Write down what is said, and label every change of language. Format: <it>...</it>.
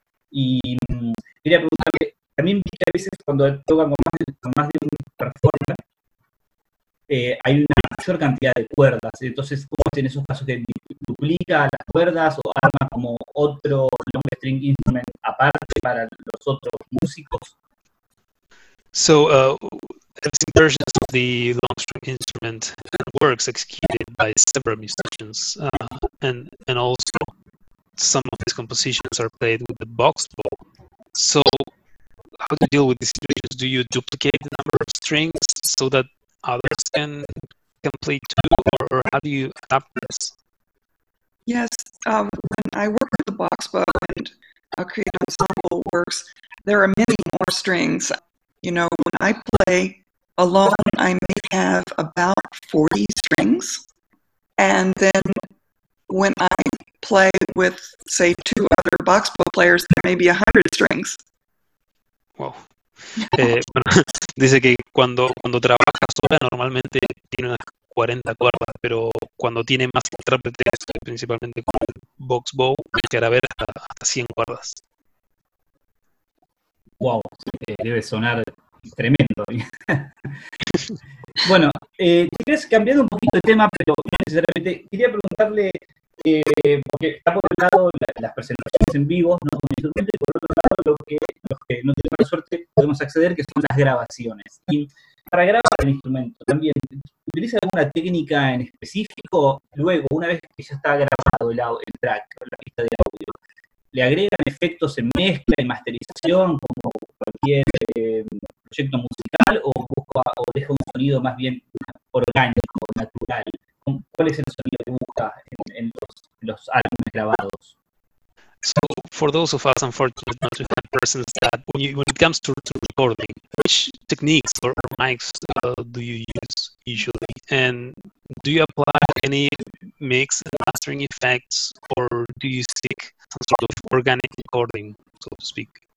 <es>Y quería preguntarle, también vi que a veces cuando tocan con más de un performer, hay una mayor cantidad de cuerdas. Entonces, ¿cómo es en esos casos que duplica las cuerdas o arma como otro long string instrument aparte para los otros músicos?</es> <en>So, I've seen versions of the long string instrument and works executed by several musicians, and also some of his compositions are played with the box bow. So, how do you deal with these situations? Do you duplicate the number of strings so that others can play too, or How do you adapt this? Yes, when I work with the box bow and a creative ensemble works, there are many more strings. You know, when I play alone, I may have about 40 strings. And then when I play with, say, two other box bow players, there may be 100 strings. Wow.</en> <es>Bueno, dice que cuando trabaja sola normalmente tiene unas 40 cuerdas, pero cuando tiene más intérpretes, principalmente con el box bow, llegará a ver hasta 100 cuerdas. Wow, debe sonar tremendo. Bueno, te crees cambiando un poquito de tema, pero no necesariamente, quería preguntarle, porque está por un lado las presentaciones en vivo, no con instrumentos, y por otro lado los que no tenemos la suerte podemos acceder, que son las grabaciones. Y para grabar el instrumento, también, ¿utiliza alguna técnica en específico? Luego, una vez que ya está grabado el track, la pista de audio, ¿le agregan efectos en mezcla y masterización como cualquier proyecto musical o deja un sonido más bien orgánico, natural? ¿Cuál es el sonido que busca en los álbumes grabados?</es> <en>So, for those of us unfortunate not to have persons that, when it comes to recording, which techniques or mics do you use usually? And do you apply any mix and mastering effects, or do you seek some sort of organic recording, so to speak?</en>